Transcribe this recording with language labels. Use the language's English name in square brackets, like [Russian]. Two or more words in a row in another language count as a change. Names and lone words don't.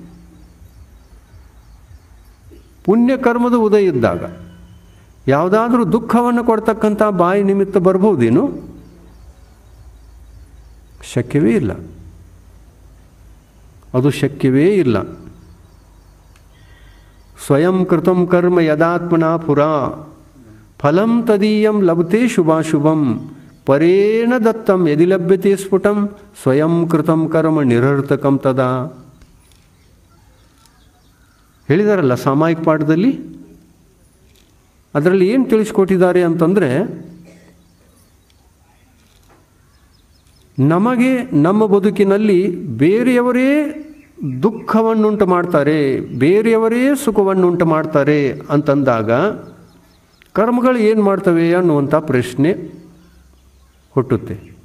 [Kannada] ಪುಣ್ಯಕರ್ಮದ ಉದಯ ಇದ್ದಾಗ ಯಾವುದಾದ್ರೂ ದುಃಖವನ್ನು ಕೊಡ್ತಕ್ಕಂಥ ಬಾಹ್ಯ ನಿಮಿತ್ತ ಬರ್ಬೋದೇನು? ಶಕ್ಯವೇ ಇಲ್ಲ. ಅದು ಶಕ್ಯವೇ ಇಲ್ಲ. [Sanskrit] ಸ್ವಯಂ ಕೃತಂ ಕರ್ಮ ಯದಾತ್ಮನಾ ಪುರಾ ಫಲಂ ತದೀಯಂ ಲಭತೆ ಶುಭಾಶುಭಂ ಪರೇಣ ದತ್ತಂ ಯದಿ ಲಭ್ಯತೆ ಸ್ಫುಟಂ ಸ್ವಯಂ ಕೃತಂ ಕರ್ಮ ನಿರರ್ಥಕಂ ತದಾ. [Kannada] ಹೇಳಿದಾರಲ್ಲ ಸಾಮಾಯಿಕ ಪಾಠದಲ್ಲಿ. ಅದರಲ್ಲಿ ಏನು ತಿಳಿಸ್ಕೊಟ್ಟಿದ್ದಾರೆ ಅಂತಂದರೆ, ನಮಗೆ ನಮ್ಮ ಬದುಕಿನಲ್ಲಿ ಬೇರೆಯವರೇ ದುಃಖವನ್ನುಂಟು ಮಾಡ್ತಾರೆ, ಬೇರೆಯವರೇ ಸುಖವನ್ನುಂಟು ಮಾಡ್ತಾರೆ ಅಂತಂದಾಗ ಕರ್ಮಗಳು ಏನು ಮಾಡ್ತವೆ ಅನ್ನುವಂಥ ಪ್ರಶ್ನೆ ಹುಟ್ಟುತ್ತೆ.